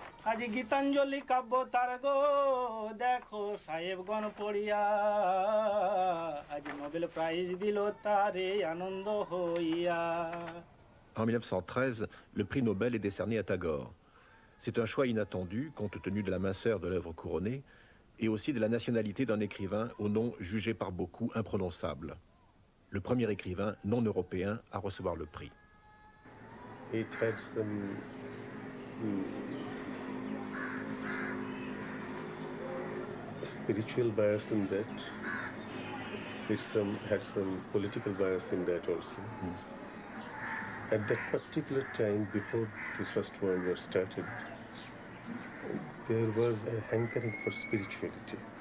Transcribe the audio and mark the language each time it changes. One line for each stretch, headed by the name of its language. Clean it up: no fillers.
Bangla: আজি গীতাঞ্জলি কাব্য তার গো দেখো সাহেবগণ পড়িয়া আজ নোবেল প্রাইজ দিল তারে আনন্দ হইয়া।
French: En 1913, le prix Nobel est décerné à Tagore. C'est un choix inattendu, compte tenu de la minceur de l'œuvre couronnée, et aussi de la nationalité d'un écrivain au nom jugé par beaucoup imprononçable. Le premier écrivain non européen à recevoir le prix.
English: It had some spiritual bias in that. It had some political bias in that also. At that particular time, before the First World War started, there was a hankering for spirituality.